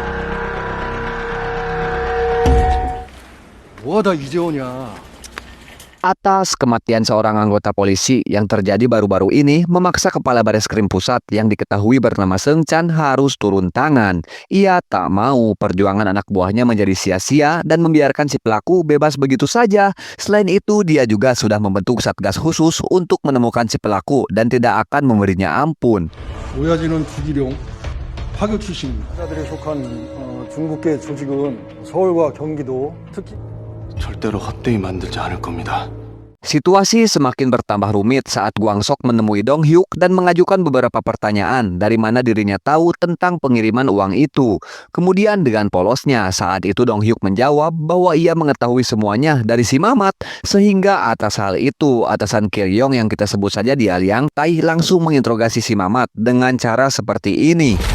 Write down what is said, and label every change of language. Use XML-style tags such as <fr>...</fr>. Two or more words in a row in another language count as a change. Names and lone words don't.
<ko>뭐하다 이제 오냐.</ko> <id>Atas kematian seorang anggota polisi yang terjadi baru-baru ini memaksa Kepala Bareskrim Pusat yang diketahui bernama Seung Chan harus turun tangan. Ia tak mau perjuangan anak buahnya menjadi sia-sia dan membiarkan si pelaku bebas begitu saja. Selain itu, dia juga sudah membentuk satgas khusus untuk menemukan si pelaku dan tidak akan memberinya ampun.</id> <ko>오야진은 주기룡 파교 출신입니다. 자들이 속한 중국계 조직은 서울과 경기도 특히 절대로 헛되이 만들지 않을 겁니다.</ko> <id>Situasi semakin bertambah rumit saat Gwang Sok menemui Dong Hyuk dan mengajukan beberapa pertanyaan dari mana dirinya tahu tentang pengiriman uang itu. Kemudian dengan polosnya saat itu Dong Hyuk menjawab bahwa ia mengetahui semuanya dari si Mamat, sehingga atas hal itu atasan Kiryong yang kita sebut saja dia Liang Tai langsung menginterogasi si Mamat dengan cara seperti ini.</id>